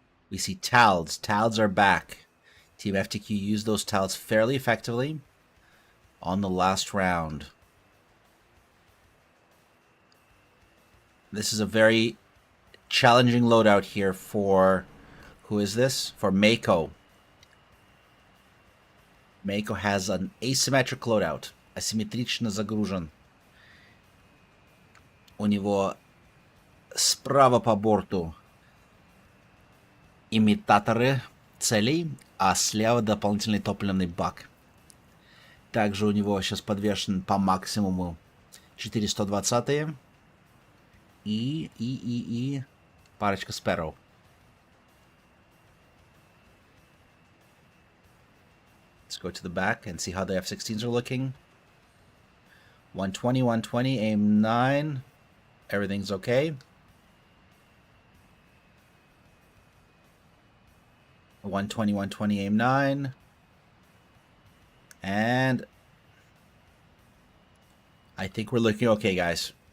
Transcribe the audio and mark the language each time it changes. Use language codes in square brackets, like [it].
[en] We see TALDs. TALDs are back. Team FTQ used those TALDs fairly effectively on the last round. This is a very challenging loadout here for... Who is this? For Mako. Mako has an asymmetric loadout. [ru] Асимметрично загружен. У него справа по борту имитаторы целей, а слева дополнительный топливный бак. Также у него сейчас подвешен по максимуму 420-е и парочка Sparrow. [en] Let's go to the back and see how the F-16s are looking. 120, AIM-9. Everything's okay. 120, AIM-9. And I think we're looking okay, guys.